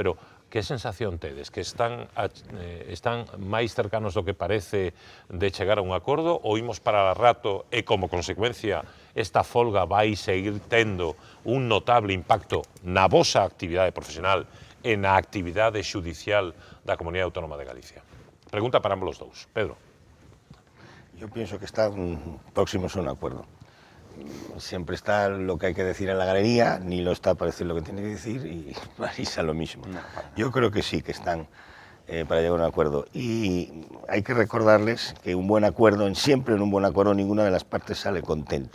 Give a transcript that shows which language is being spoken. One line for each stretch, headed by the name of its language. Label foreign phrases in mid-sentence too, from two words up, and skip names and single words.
Galician: Pero que sensación tedes? Que están máis cercanos do que parece de chegar a un acordo ou imos para rato e como consecuencia esta folga vai seguir tendo un notable impacto na vosa actividade profesional e na actividade xudicial da Comunidade Autónoma de Galicia? Pregunta para ambos os dous. Pedro.
Spanish: Yo pienso que están próximos a un acuerdo. Siempre está lo que hay que decir en la galería, ni lo está para decir lo que tiene que decir, y Marisa lo mismo. Yo creo que sí, que están para llegar a un acuerdo. Y hay que recordarles que un buen acuerdo, siempre en un buen acuerdo, ninguna de las partes sale contenta.